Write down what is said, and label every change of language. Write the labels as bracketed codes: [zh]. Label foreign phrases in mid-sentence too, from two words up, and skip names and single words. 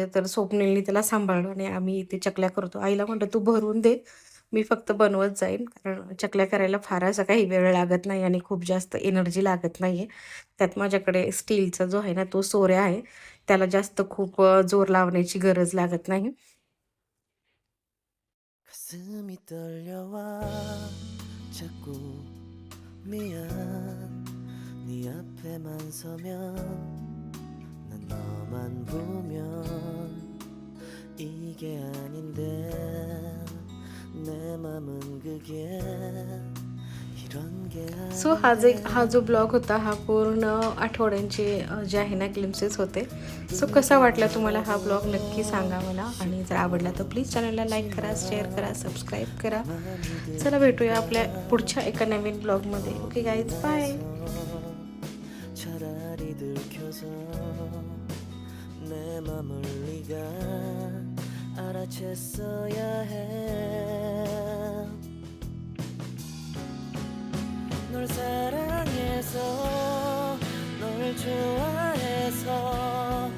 [mr] तर स्वप्नीलनी त्याला सांभाळलं आणि आम्ही इथे चकल्या करतो. आईला म्हटलं तू भरून दे, मी फक्त बनवत जाईन. कारण चकल्या करायला फार असा काही वेळ लागत नाही आणि खूप जास्त एनर्जी लागत नाही आहे. त्यात माझ्याकडे स्टीलचा जो आहे ना तो सोऱ्या आहे. त्याला जास्त खूप जोर लावण्याची गरज लागत नाही. [ko] 가슴이 떨려와 자꾸 미안 네 앞에만 서면 난 너만 보면 이게 아닌데 내 맘은 그게 이런 게 [mr] सो हा जो ब्लॉग होता हा पूर्ण आठवड्यांचे जे आहे ना ग्लिम्सेस होते. सो कसा वाटला तुम्हाला हा ब्लॉग नक्की सांगा मला. आणि जर आवडला तर प्लीज चॅनलला लाईक करा, शेअर करा, सबस्क्राईब करा. चला भेटूया आपल्या पुढच्या एका नवीन ब्लॉगमध्ये. [en] okay guys, bye. [ko] 차라리 들켜서 내 맘을 네가 알아챘어야 해 널 사랑해서 널 좋아해서